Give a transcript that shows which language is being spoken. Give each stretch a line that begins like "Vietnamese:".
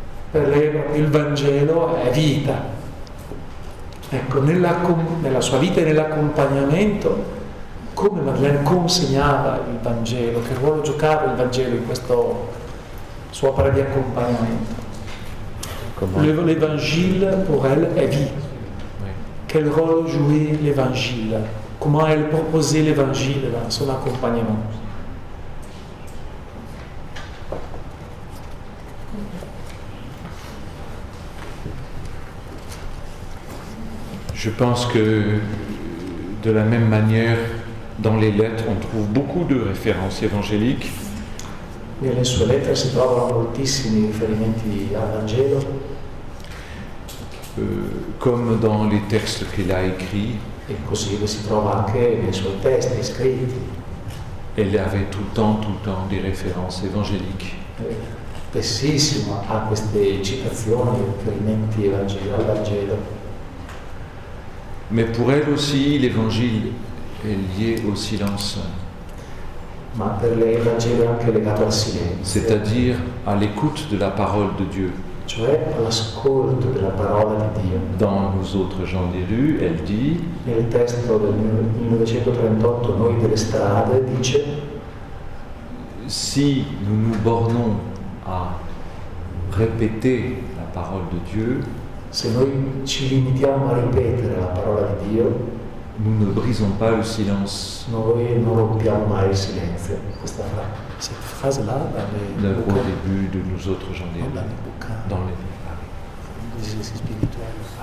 Italian: Per lei il Vangelo è vita. Ecco, nella sua vita e nell'accompagnamento, come Madeleine consegnava il Vangelo, che ruolo giocava il Vangelo in questa sua opera di accompagnamento?
French: L'évangile pour elle est vie. Oui. Quel rôle jouait l'évangile? Comment elle proposait l'évangile dans son accompagnement? Je pense que de la même manière, dans les lettres, on trouve beaucoup de références évangéliques.
Italian: Nelle sue lettere si trovano moltissimi riferimenti al Vangelo,
French: Comme dans les textes qu'elle a écrits,
Italian: e così si trova anche nei suoi testi scritti.
French: elle avait tout le temps des références évangéliques.
Italian: Spessissimo ha queste citazioni, riferimenti al Vangelo.
French: Mais pour elle aussi, l'évangile est lié au silence,
Italian: Ma per lei il Vangelo è anche legato al silenzio,
French: c'est-à-dire à l'écoute de la parole de Dieu.
Italian: cioè all'ascolto della parola di Dio.
French: Dans Nous autres gens des rues, elle dit
Italian: Nel testo del 1938, Noi delle strade, dice:
French: si nous nous bornons à répéter la parole de Dieu,
Italian: se noi ci limitiamo a ripetere la parola di Dio,
French: nous ne brisons pas le silence.
Italian: noi non rompiamo mai il silenzio. Questa
French: Cette phrase-là, dans les Au bouquins, début de Nous autres gens des dans rues, les bouquins, dans les... des exercices spirituels.